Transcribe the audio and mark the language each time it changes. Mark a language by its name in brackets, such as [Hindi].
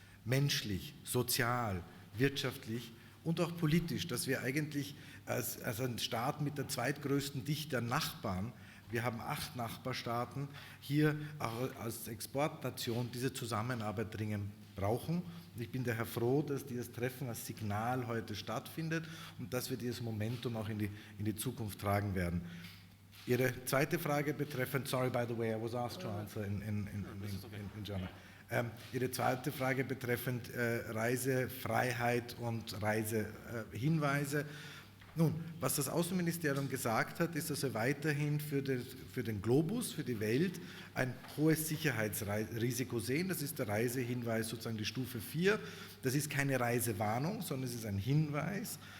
[German] Menschlich, sozial, wirtschaftlich und auch politisch, dass wir eigentlich als ein Staat mit der zweitgrößten Dichte an Nachbarn, wir haben 8 Nachbarstaaten, hier auch als Exportnation diese Zusammenarbeit dringend brauchen. Und ich bin daher froh, dass dieses Treffen als Signal heute stattfindet und dass wir dieses Momentum auch in die Zukunft tragen werden. Ihre zweite Frage betreffend, [English] sorry by the way, I was asked to answer in German. [German] Ihre zweite Frage betreffend Reisefreiheit und Reisehinweise. Nun, was das Außenministerium gesagt hat, ist, dass er weiterhin für den Globus, für die Welt, ein hohes Sicherheitsrisiko sehen. Das ist der Reisehinweis, sozusagen die Stufe 4. Das ist keine Reisewarnung, sondern es ist ein Hinweis.